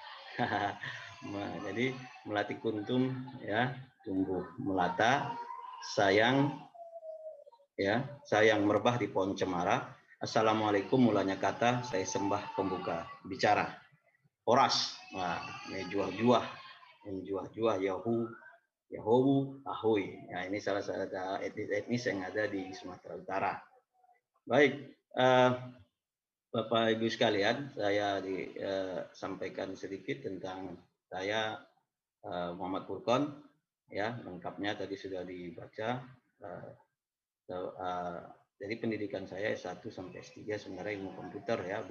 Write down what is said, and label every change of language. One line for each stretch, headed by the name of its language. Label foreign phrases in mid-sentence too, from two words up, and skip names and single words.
Indonesian: Jadi melati kuntum ya, tumbuh melata, sayang ya, sayang merebah di pohon cemara. Assalamualaikum mulanya kata, saya sembah pembuka bicara. Horas, nah, juah-juah, menjuah-juah Yahu, Yahowu, Ahoy. Ya, ini salah satu etnis yang ada di Sumatera Utara. Baik, Bapak Ibu sekalian, saya sampaikan sedikit tentang saya Muhammad Furqon. Ya, lengkapnya tadi sudah dibaca. Jadi pendidikan saya S1 sampai S3 sebenarnya ilmu komputer ya, Bu.